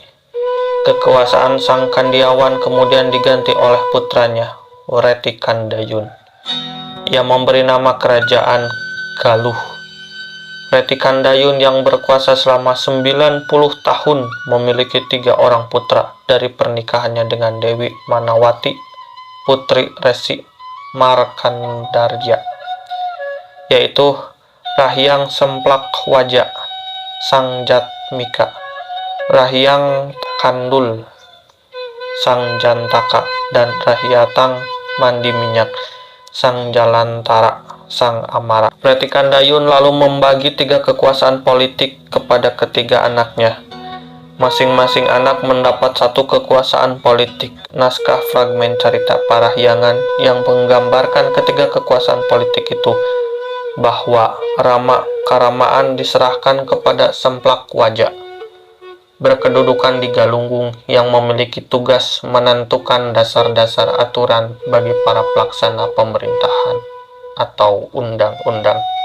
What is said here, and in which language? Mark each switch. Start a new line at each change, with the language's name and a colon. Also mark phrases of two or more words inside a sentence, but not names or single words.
Indonesian: Kekuasaan Sang Kandiawan kemudian diganti oleh putranya, Retikandayun, yang memberi nama Kerajaan Galuh. Retikandayun yang berkuasa selama 90 tahun memiliki 3 orang putra dari pernikahannya dengan Dewi Manawati, putri Resi Markandarja, yaitu Rahyang Semplak Waja, Sang Jatmika, Rahyang Kandul, Sang Jantaka, dan Rahyatang Mandi Minyak, Sang Jalantara, Sang Amara. Retikandayun lalu membagi 3 kekuasaan politik kepada ketiga anaknya. Masing-masing anak mendapat 1 kekuasaan politik. Naskah fragmen Carita Parahyangan yang menggambarkan ketiga kekuasaan politik itu, bahwa Karamaan diserahkan kepada Semplak Waja, berkedudukan di Galunggung, yang memiliki tugas menentukan dasar-dasar aturan bagi para pelaksana pemerintahan atau undang-undang.